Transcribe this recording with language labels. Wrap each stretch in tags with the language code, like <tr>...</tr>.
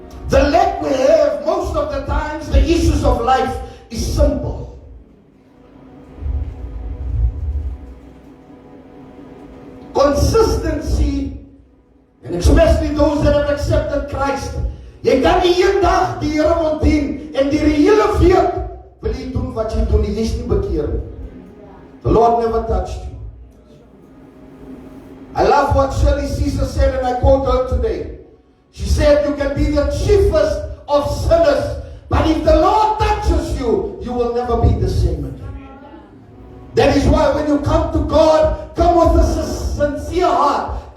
<en>The lack we have, most of the times, the issues of life is simple. Consistency, and especially those that have accepted Christ.</en> <af>Jy kan nie een dag die Here wil dien en die hele week wil jy doen wat jy doen, jy is nie bekeer nie.</af> <en>The Lord never touched you. I love what Shirley Caesar said, and I quote her today. She said, you can be the chiefest of sinners, but if the Lord touches you, you will never be the same again. That is why when you come to God, come with a sincere heart.</en>